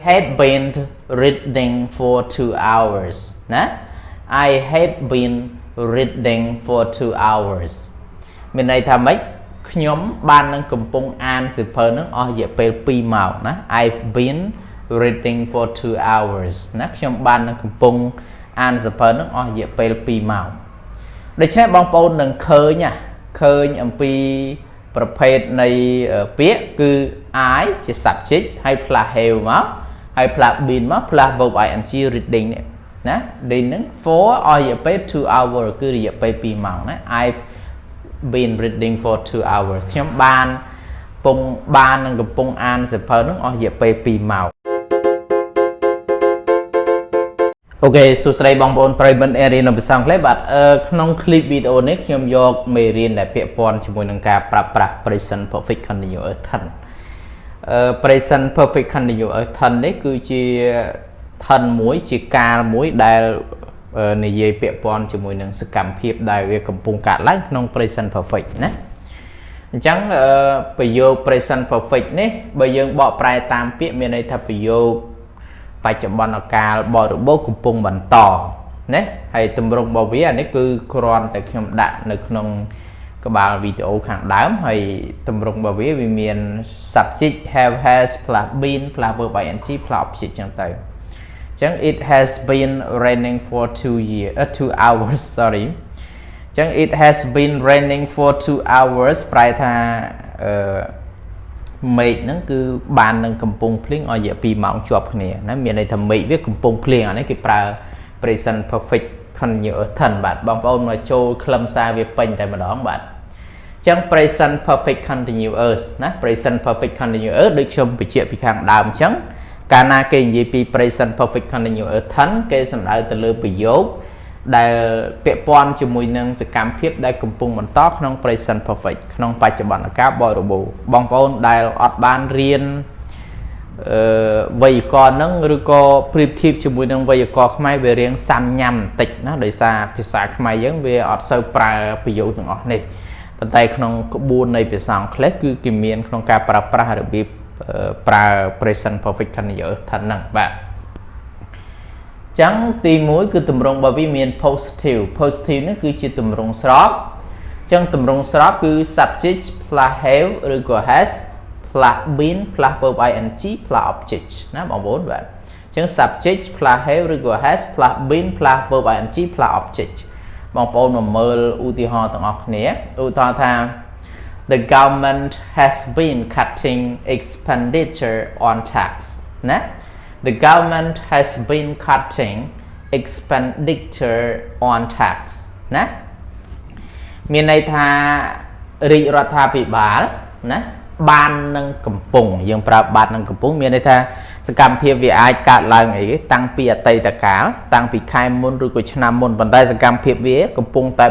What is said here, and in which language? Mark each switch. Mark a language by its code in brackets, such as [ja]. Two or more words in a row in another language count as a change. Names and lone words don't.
[en] have been reading for 2 hours [km] ណា [en] I have been reading for 2 hours [km] មានន័យថាម៉េចខ្ញុំបាននឹងកំពុងអានសៀវភៅនឹងអស់រយៈពេល 2ម៉ោងណា [en] I've been reading for 2 hours [km] ណាខ្ញុំបាននឹងកំពុងអានសៀវភៅនឹងអស់រយៈពេល 2ម៉ោងដូច្នេះបងប្អូននឹងឃើញអំពីប្រភេទនៃពាក្យគឺ I ជា subject ហើយផ្លាស់ have មកហើយផ្លាស់ been មកផ្លាស់ [en] verb ing reading [km] នេះណា reading នឹង for អស់រយៈពេល2 hour គឺរយៈពេល2ម៉ោងណា [en] I've been reading for 2 hours [km] ខ្ញុំបាននឹងកំពុងអានសៀវភៅនឹងអស់រយៈពេល2ម៉ោង អូខេសួស្តីបងប្អូនប្រិយមិត្តអេរីនៅភាសាអង់គ្លេសបាទក្នុង clip វីដេអូនេះខ្ញុំយកមេរៀនដែលពាក់ព័ន្ធជាមួយនឹងការប្រើប្រាស់ [en] present perfect continuous tense present perfect continuous tense [km] នេះគឺជា tense មួយជាកាលមួយដែលនិយាយពាក់ព័ន្ធជាមួយនឹងសកម្មភាពដែលវាកំពុងកើតឡើងក្នុង [en] present perfect [km] ណាអញ្ចឹងប្រយោគ [en] present perfect [km] នេះបើយើងបកប្រែតាមពាក្យមានន័យថាប្រយោគប ច្ចុប្បន្នកាលបរិបូរកំពុងបន្តណាហើយទម្រង់របស់វានេះគឺគ្រាន់តែខ្ញុំដាក់នៅក្នុងក្បាលវីដេអូខាងដើមហើយទម្រង់របស់វាមាន [en] subject have has plus been plus verb ing plus object [km] ចឹងទៅអញ្ចឹង [en] it has been raining for 2 hours sorry [km] អញ្ចឹង [en] it has been raining for 2 hours [km] ប្រែថា មេឃហ្នឹងគឺបាននឹងកំពុងភ្លៀងអស់រយៈ2ម៉ោងជាប់គ្នាណាមានន័យថាមេឃវាកំពុងភ្លៀងអានេះគេប្រើ [en] present perfect continuous tense [km] បាទបងប្អូនមកចូលខ្លឹមសារវាពេញតែម្ដងបាទអញ្ចឹង [en] present perfect continuous [km] ណា [en] present perfect continuous [km] ដូចខ្ញុំបញ្ជាក់ពីខាង ដើមអញ្ចឹងកាលណាគេនិយាយពី [en] present perfect continuous tense [km] គេសំដៅទៅលើប្រយោគដែលពាក់ព័ន្ធជាមួយនឹងសកម្មភាពដែលកំពុងបន្តក្នុង [en] present perfect [km] ក្នុងបច្ចុប្បន្នកាលបរិបូរណ៍បងប្អូ នដែលអត់បានរៀនវេយ្យាករណ៍ហ្នឹងឬក៏ប្រៀបធៀបជាមួយនឹងវេយ្យាករណ៍ខ្មែរវារៀងសាំញ៉ាំបន្តិចណាដោយសារភាសាខ្មែរយើងវាអត់ សូវប្រើប្រយោគទាំងអស់នេះប៉ុន្តែក្នុងក្បួននៃភាសាអង់គ្លេសគឺគេមានក្នុងការប្រើប្រាស់របៀប ប្រើ [en] present perfect continuous tense [km] ហ្នឹងបាទចឹងទី1គឺទម្រង់របស់វាមាន positive នេះគឺជាទម្រង់ស្របចឹងទម្រង់ស្របគឺ [en] subject plus have [km] ឬក៏ [en] has plus been plus verb ing plus object [km] ណាបងប្អូនបាទចឹង [en] subject plus have [km] ឬក៏ [en] has plus been plus verb ing plus object [km] បងប្អូនមកមើលឧទាហរណ៍ទាំងអស់គ្នាឧទាហរណ៍ថា [en] the government has been cutting expenditure on tax [km] ណា [en] The government has been cutting expenditure on tax [km] ណាមានន័យថារាជរដ្ឋាភិបាលណាបាននឹងកំពុងយើងប្រើបាននឹងកំពុងមានន័យថា សកម្មភាពវាអាចកើតឡើងអីតាំងពីអតីតកាលតាំងពីខែមុនឬក៏ឆ្នាំមុនប៉ុន្តែសកម្មភាពវាកំពុងតែ